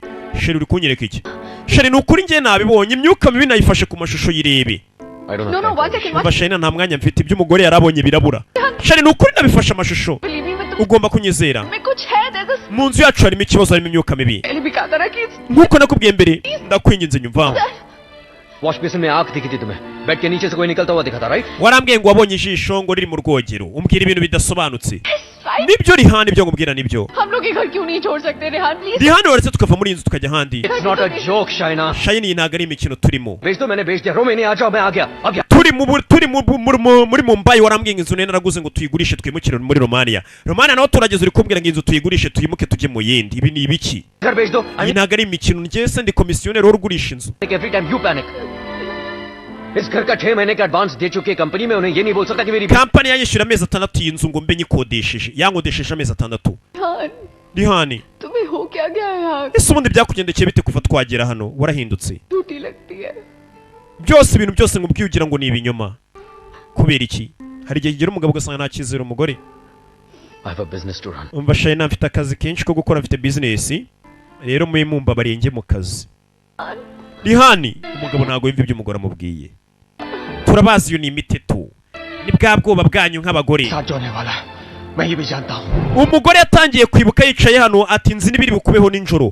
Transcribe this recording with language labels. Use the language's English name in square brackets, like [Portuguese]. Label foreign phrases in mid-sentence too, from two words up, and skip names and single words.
[Kinyarwanda] Sheri uri kunyereka iki? Sheri nukuri ngiye nabibonye, imyuka mibi nayifashe ku mashusho yirebe. Shayina nta mwanya mfite, ibyo umugore yarabonye birabura. Sheri nukuri nabifashe amashusho. Ugomba kunyizera. Mu nzu yacu harimo ikibazo, harimo imyuka mibi. Nkuko nakubwiye mbere, ndakwinginze nyumva. [English] wash basin [Hindi] में आंख दिखी थी तुम्हें, बेड के नीचे से कोई निकलता हुआ दिखा था, राइट? [Kinyarwanda] warambwiye ngo wabonye ijisho ngo riri mu rwogero, umbwira ibintu bidasobanutse. Nibyo Rihani, ibyo ngubwira nibyo. [Hindi] हम लोग ये घर क्यों नहीं छोड़ सकते रिहान, प्लीज? [Kinyarwanda] Rihani waretse tukava muri inzu tukajya handi. [English] It's not a joke, Shayna. [Kinyarwanda] Shayina ntago ari imikino turimo. [Hindi] बेच दो, मैंने बेच दिया, रोमेनी आ जाओ, मैं आ गया. [Kinyarwanda] Turi muri Mumbai, warambwiye inzu nene naraguze ngo tuyigurishe twimukire muri Romania. Romania naho turageze uri kumbwira ngo inzu tuyigurishe tuyimuke tujye mu yindi. Ibi ni ibiki? [Hindi] घर बेच दो. [Kinyarwanda] Ntago ari imikino, njye se ndi komisiyoneri urugurisha inzu. [English] Every time you panic. [Hindi] इस घर का 6 महीने का एडवांस दे चुकी है कंपनी में, उन्हें ये नहीं बोल सकता कि मेरी [Kinyarwanda] कंपनी yanyishyura amezi 6 y'inzu ngo mbe nyikodesheje, yankodesheje amezi 6. Rihani, [Hindi] तुम्हें हो क्या गया यार? [Kinyarwanda] ese ubundi byakugendekeye bite kuva twagera hano? Warahindutse. [Hindi] टूटी लगती है. [Kinyarwanda] Byose ibintu byose ngubwiye ugira ngo ni ibinyoma. Kubera iki? Hari igihe gira umugabo ugasanga nta cyizere umugore. [English] I have a business to run. [Kinyarwanda] Umva Shayina, mfite akazi kenshi ko gukora, mfite business. Rero mumba barenge mu kazi. Rihani, umugabo ntago yumva ibyo umugore amubwiye. Turabazi yo ni imiteto. Ni bwa bwoba bwanyu nk'abagore. Umugore yatangiye kwibuka yicaye hano ati nzi n'ibiri bukubeho ninjoro.